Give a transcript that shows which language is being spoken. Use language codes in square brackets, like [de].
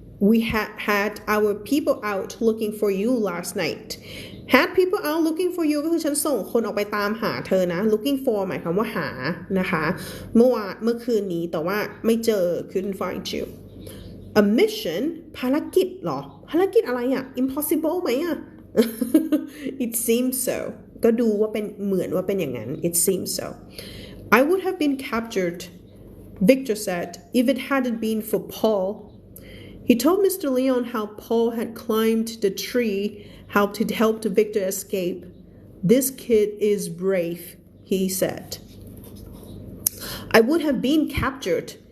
[en] We had our people out looking for you last night. Had people out looking for you [th] ก็คือฉันส่งคนออกไปตามหาเธอนะ [en] looking for [th] หมายความว่าหานะคะเมื่อคืนนี้แต่ว่าไม่เจอ [en] couldn't find you. A mission [th] ภารกิจเหรอภารกิจอะไรอ่ะ [en] impossible [th] ไหมอ่ะ [en] It seems so [th] ก็ดูว่าเป็นเหมือนว่าเป็นอย่างนั้น [en] It seems so. I would have been captured, Victor said, if it hadn't been for Paul. He told Mr. Leon how Paul had climbed the tree, helped Victor escape. This kid is brave, he said. I would have been captured.